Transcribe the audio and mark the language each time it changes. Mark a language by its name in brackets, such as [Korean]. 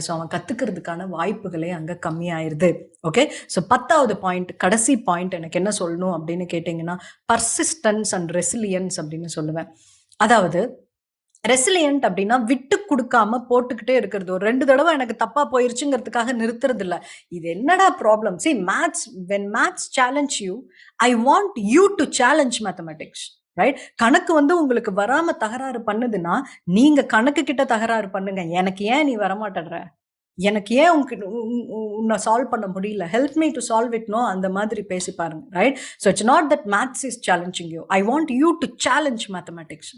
[Tamil] So அவன் கத்துக்கிறதுக்கான வாய்ப்புகளே அங்க கம்மியாயிருது. Okay, so 10வது பாயிண்ட், கடைசி பாயிண்ட் எனக்கு என்ன சொல்லணும் அப்படின்னு கேட்டீங்கன்னா, பர்சிஸ்டன்ஸ் அண்ட் ரெசிலியன்ஸ் அப்படின்னு சொல்லுவேன். அதாவது ரெசிலியன்ட் அப்படின்னா விட்டு கொடுக்காம போட்டுக்கிட்டே இருக்கிறது. ஒரு 2 தடவை எனக்கு தப்பா போயிருச்சுங்கிறதுக்காக நிறுத்துறது இல்ல. இது என்னடா problem, [English] see maths, when maths challenge you, I want you to challenge mathematics. [Tamil] Right, கணக்கு வந்து உங்களுக்கு வராம தகராறு பண்ணுதுன்னா நீங்க கணக்கு கிட்ட தகராறு பண்ணுங்க. எனக்கு ஏன் நீ வரமாட்டேன்ற, எனக்கு ஏன் உன்னை சால்வ் பண்ண முடியல, [English] help me to solve it, [Tamil] no, அந்த மாதிரி பேசி பாருங்க. [English] Right, so it's not that maths is challenging you, I want you to challenge mathematics.